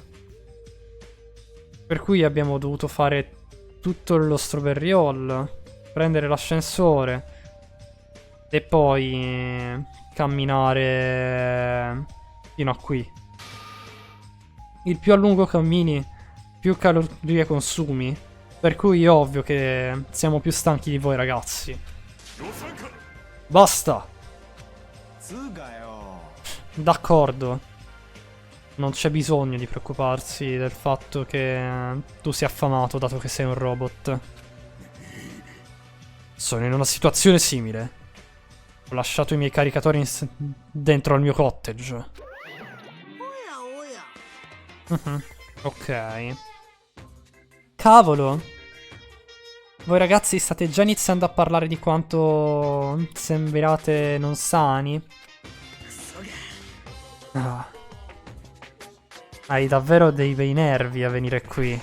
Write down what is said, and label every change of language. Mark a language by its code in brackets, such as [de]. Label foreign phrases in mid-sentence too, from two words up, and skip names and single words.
[it] Per cui abbiamo dovuto fare tutto lo Strawberry Hall, prendere l'ascensore e poi camminare fino a qui. Il più a lungo cammini, più calorie consumi. Per cui è ovvio che siamo più stanchi di voi ragazzi. Basta! [ja] つうかよ。 [it] D'accordo. Non c'è bisogno di preoccuparsi del fatto che tu sia affamato dato che sei un robot. Sono in una situazione simile. Ho lasciato i miei caricatori dentro al mio cottage. [ja] おやおや。 [it] Mhm. Ok. Cavolo. Voi ragazzi state già iniziando a parlare di quanto sembrate non sani. Ah. Hai davvero dei bei nervi a venire qui.